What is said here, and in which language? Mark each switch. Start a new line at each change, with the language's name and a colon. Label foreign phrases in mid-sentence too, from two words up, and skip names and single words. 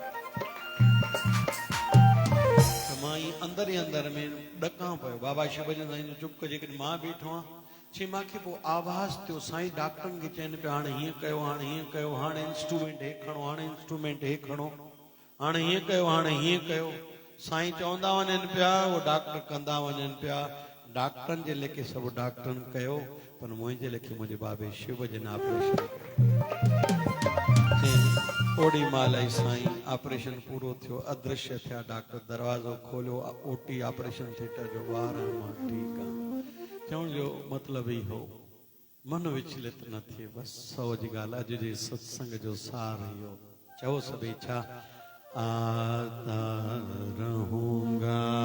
Sindhi: त मां ई अंदर में ॾकां पियो बाबा शुभजन साईं जो चुप कजे जेकॾहिं मां बीठो आहियां चई मूंखे पोइ आवाज़ थियो साईं डॉक्टरनि खे चवनि पिया हाणे हीअं कयो हाणे हीअं कयो हाणे इंस्ट्रूमेंट हे खणो हाणे इंस्ट्रूमेंट हे खणो हाणे हीअं कयो हाणे हीअं कयो साईं चवंदा वञनि पिया उहो डॉक्टर कंदा वञनि पिया डॉक्टरनि जे लेखे सभु डॉक्टरनि कयो पर मुंहिंजे लेखे मुंहिंजे बाबे शिवजन ऑपरेशन ओड़ी महिल ई साईं ऑपरेशन पूरो थियो अदृश्य थिया डॉक्टर दरवाज़ो खोलियो ओटी
English: operation theatre
Sindhi: जो ॿार मां ठीकु आहे चवण जो मतिलब ई हो मन विचलित न थिए बसि सौ जी ॻाल्हि अॼु जे सत्संग जो सार इहो चओ सभई छा
Hindi: आता रहूंगा